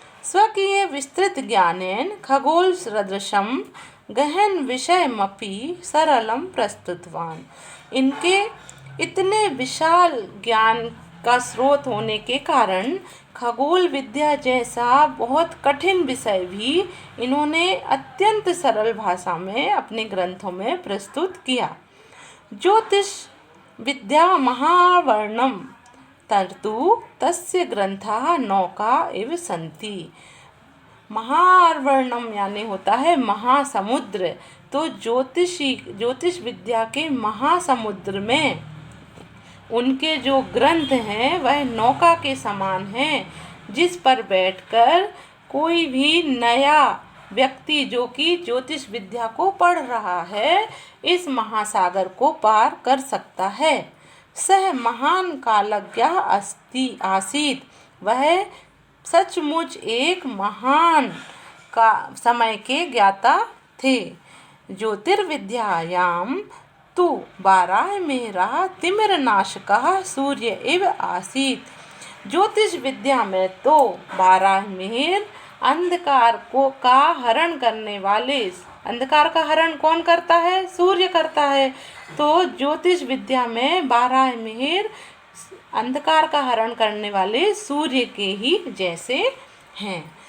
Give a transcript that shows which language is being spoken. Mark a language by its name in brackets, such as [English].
[Sanskrit] स्वकीय विस्तृत ज्ञानेन खगोल सदृशम गहन विषयमपि सरलम प्रस्तुतवान। [Hindi] इनके इतने विशाल ज्ञान का स्रोत होने के कारण खगोल विद्या जैसा बहुत कठिन विषय भी इन्होंने अत्यंत सरल भाषा में अपने ग्रंथों में प्रस्तुत किया। [Sanskrit] ज्योतिष विद्या महावर्णम तर्तु तस्य ग्रंथाः नौका इव सन्ति। [Hindi] महावर्णम यानी होता है महासमुद्र। तो ज्योतिष विद्या के महासमुद्र में उनके जो ग्रंथ हैं वह नौका के समान हैं, जिस पर बैठकर कोई भी नया व्यक्ति जो कि ज्योतिष विद्या को पढ़ रहा है इस महासागर को पार कर सकता है। [Sanskrit] सह महान कालज्ञ अस्ति आसीत। [Hindi] वह सचमुच एक महान का समय के ज्ञाता थे। [Sanskrit] ज्योतिर्विद्यायां तु बाराहमिहिरः तिमिरनाशकः सूर्य इव आसीत। [Hindi] ज्योतिष विद्या में तो बाराहमिहिर अंधकार का हरण करने वाले, अंधकार का हरण कौन करता है? सूर्य करता है। तो ज्योतिष विद्या में बाराहमिहिर अंधकार का हरण करने वाले सूर्य के ही जैसे हैं।